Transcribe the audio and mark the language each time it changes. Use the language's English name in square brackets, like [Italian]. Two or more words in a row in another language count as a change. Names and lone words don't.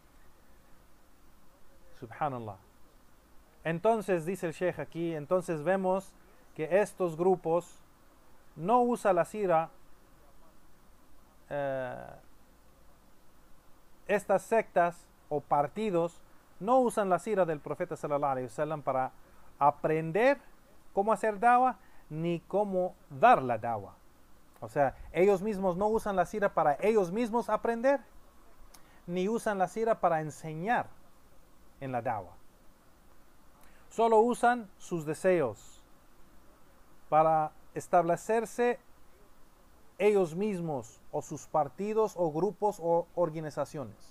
[Arabic] Subhanallah. [Spanish] Entonces dice el Sheikh aquí, entonces vemos que estos grupos no usan la sira, estas sectas o partidos no usan la sira del profeta [Arabic] صلى الله عليه وسلم [Spanish] para aprender cómo hacer da'wah ni cómo dar la da'wah. O sea, ellos mismos no usan la sira para ellos mismos aprender, ni usan la sira para enseñar en la da'wah. Solo usan sus deseos para establecerse ellos mismos o sus partidos o grupos o organizaciones.